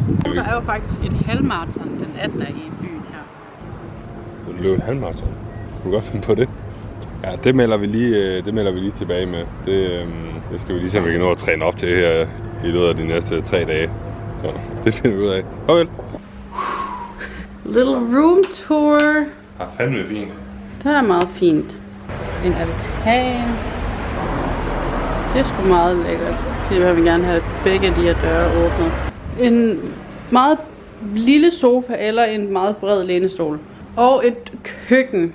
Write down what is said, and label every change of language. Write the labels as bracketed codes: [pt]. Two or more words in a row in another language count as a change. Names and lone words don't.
[da] Der er jo faktisk en halvmarathon den 18. i byen her. Du løb en halvmarathon. Du kan godt finde på det. Ja, det melder vi lige tilbage med. Det skal vi lige se, om vi kan nå at træne op til her i løbet af de næste 3 dage. Så det finder vi ud af. Farvel! [en] Little room tour. [da] Ja, fandme fint. Det er meget fint. En altan. Det er sgu meget lækkert. Fordi jeg vil gerne have begge de her døre åbnet. En meget lille sofa eller en meget bred lænestol. Og et køkken.